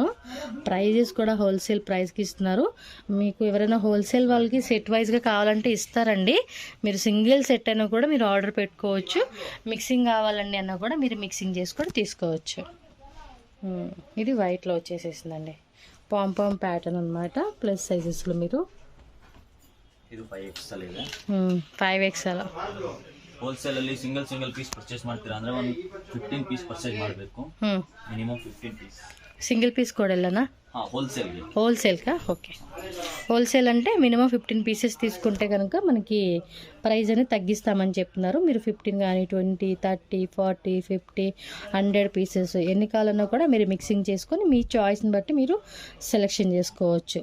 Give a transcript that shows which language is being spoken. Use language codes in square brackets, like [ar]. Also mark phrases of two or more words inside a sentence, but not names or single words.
[te] ప్రైజెస్ కూడా [en] wholesale price [te] ఇస్తున్నారు. మీకు ఎవరైనా హోల్సేల్ వాళ్ళకి [en] set wise [te] కావాలంటే ఇస్తారండి. మీరు [en] single set [te] అయినా కూడా మీరు ఆర్డర్ పెట్టుకోవచ్చు. మిక్సింగ్ కావాలండి అన్నా కూడా మీరు మిక్సింగ్ చేసుకొని తీసుకోవచ్చు. ఇది వైట్లో వచ్చేసేసిందండి, [en] pompom pattern [te] అనమాట. [en] plus sizes [te] మీరు [kn] ಇದು 5XL ಇದೆ. 5XL. ಹೋಲ್ಸೇಲ್ ಅಲ್ಲಿ [en] single piece purchase [kn] ಮಾಡ್ತೀರಾ ಅಂದ್ರೆ ಒಂದು 15 [en] piece purchase [kn] ಮಾಡಬೇಕು. [en] minimum 15 piece. single piece [te] కూడా వెళ్ళనా? హోల్సేల్కి. హోల్సేల్కా? ఓకే. హోల్సేల్ అంటే [en] minimum 15 pieces [te] తీసుకుంటే కనుక మనకి ప్రైస్ అనేది తగ్గిస్తామని చెప్తున్నారు. మీరు 15 కానీ 20, 30, 40, 50, 100 పీసెస్ ఎన్ని కావాలన్నా కూడా మీరు మిక్సింగ్ చేసుకొని మీ చాయిస్ని బట్టి మీరు సెలెక్షన్ చేసుకోవచ్చు.